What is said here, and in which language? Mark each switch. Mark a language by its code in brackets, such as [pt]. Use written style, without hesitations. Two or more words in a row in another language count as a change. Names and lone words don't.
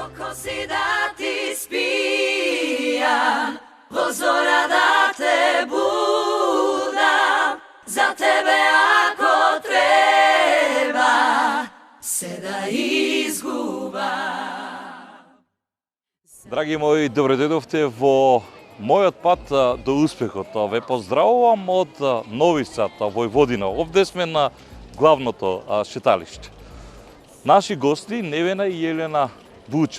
[mk] си да ти спијам, до зора да те будам, за тебе ако треба, се да изгубам. Драги мои, добре дојдовте во мојот пат до успехот. Ве поздравувам од Нови Сад, Војводина. Овде сме на главното шеталиште. Наши гости Невена и Елена Буча.